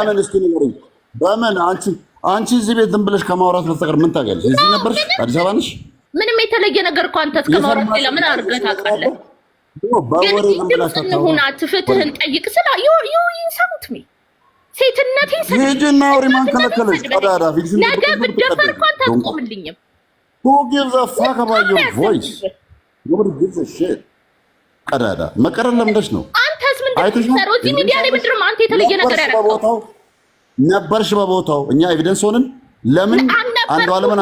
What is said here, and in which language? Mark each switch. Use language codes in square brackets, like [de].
[am] በምን እስኪ ንገረኝ። በምን አንቺ እዚህ ቤት ዝም ብለሽ ከማውራት በስተቀር ምን ታውቂያለሽ? እዚህ ነበርሽ? አዲስ አበባ ነሽ? ምንም የተለየ ነገር እኮ አንተ እስከማውራት ሌላ ምን አድርገህ ታውቃለህ? ግን ድምፅ እንሁናት፣ ፍትህን ጠይቅ ስላ ይሰሙት ሚ ሴትነቴን ሂጂና አውሪ። ማን ከለከለሽ? ቀዳዳ ፊልስ ነገ ብትደፈር እኮ አንተ አትቆምልኝም። [en] Who gives a fuck about your voice? Nobody gives a shit. [am] ቀዳዳ መቀረል ለምደሽ ነው። አንተስ ምንድን ነው እዚህ ሚዲያ ላይ ምንድን ነው አንተ የተለየ ነገር ያደረገው? ነበርሽ በቦታው። እኛ ኤቪደንስ ሆነን ለምን አንዱ አለምን